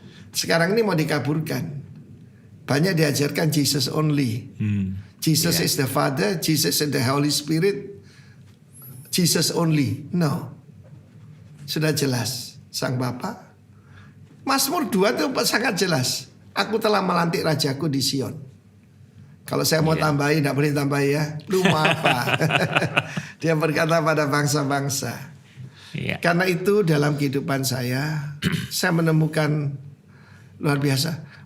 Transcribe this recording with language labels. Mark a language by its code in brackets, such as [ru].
[id] Sekarang ini mau dikaburkan. Banyak diajarkan Jesus only. [en] Jesus is the Father, Jesus is the Holy Spirit, Jesus only. [id] No. Sudah jelas. Sang Bapa. Mazmur 2 itu sangat jelas. Aku telah melantik rajaku di Sion. Kalau saya mau tambahin, tidak boleh tambah ya. Rumah apa? Dia berkata pada bangsa-bangsa. Karena itu dalam kehidupan saya menemukan luar biasa.